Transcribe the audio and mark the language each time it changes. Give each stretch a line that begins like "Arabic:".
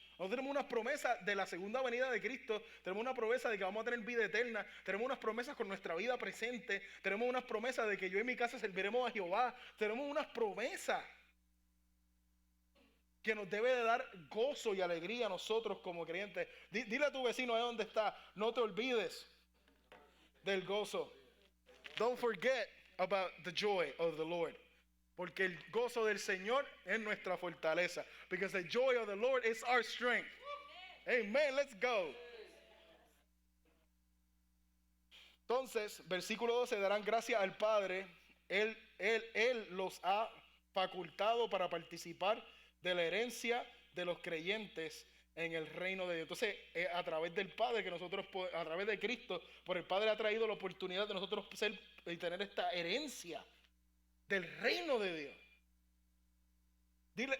Spanish: Nosotros tenemos unas promesas de la segunda venida de Cristo, tenemos una promesa de que vamos a tener vida eterna, tenemos unas promesas con nuestra vida presente, tenemos unas promesas de que yo y mi casa serviremos a Jehová, tenemos unas promesas que nos debe de dar gozo y alegría a nosotros como creyentes. Dile a tu vecino ahí donde está, no te olvides del gozo.
English: Don't forget about the joy of the Lord.
Spanish: Porque el gozo del Señor es nuestra fortaleza.
English: Because the joy of the Lord is our strength. Amen, let's go.
Spanish: Entonces, versículo 12, darán gracias al Padre. Él los ha facultado para participar de la herencia de los creyentes en el reino de Dios. Entonces, a través del Padre, que nosotros, a través de Cristo, por el Padre ha traído la oportunidad de nosotros ser y tener esta herencia del reino de Dios.